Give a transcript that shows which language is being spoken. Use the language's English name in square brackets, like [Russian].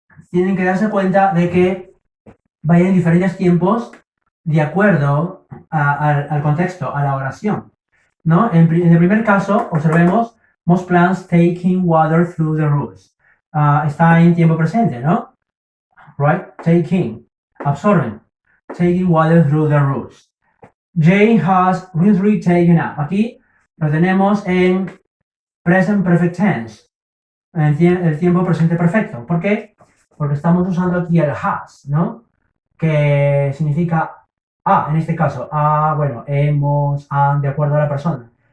[Spanish] Tienen que darse cuenta de que vayan en diferentes tiempos de acuerdo al contexto, a la oración, ¿no? En el primer caso, observemos, [English] most plants taking water through the roots. [Spanish] Está en tiempo presente, ¿no? [English] Right? Taking, [Spanish] absorben, [English] taking water through the roots. Jane has recently taken up. [Spanish] Aquí lo tenemos en present perfect tense, en el tiempo presente perfecto. ¿Por qué? Porque estamos usando aquí el has, ¿no? Que significa en este caso, bueno, hemos, han, de acuerdo a la persona.